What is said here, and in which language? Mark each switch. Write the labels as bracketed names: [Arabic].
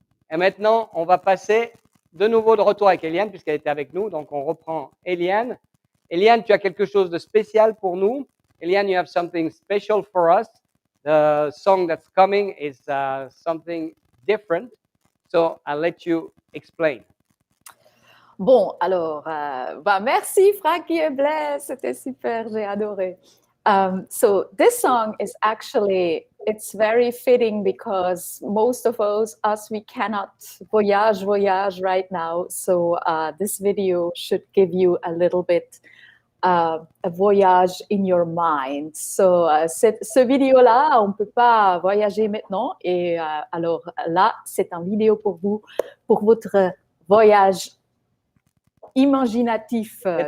[French] et maintenant, on va passer de nouveau de retour avec Eliane, puisqu'elle était avec nous. Donc, on reprend Eliane. Eliane, tu as quelque chose de spécial pour nous. [English] Eliane, you have something special for us. The song that's coming is something different. So, I'll let you explain. [French] Bon, alors, merci Frankie et Blaise, c'était super, j'ai adoré. [English] So this song is actually, it's very fitting because most of us we cannot voyage right now. So this video should give you a little bit a voyage in your mind. [French] So ce vidéo-là, on ne peut pas voyager maintenant. Et alors là, c'est un vidéo pour vous, pour votre voyage imaginatif.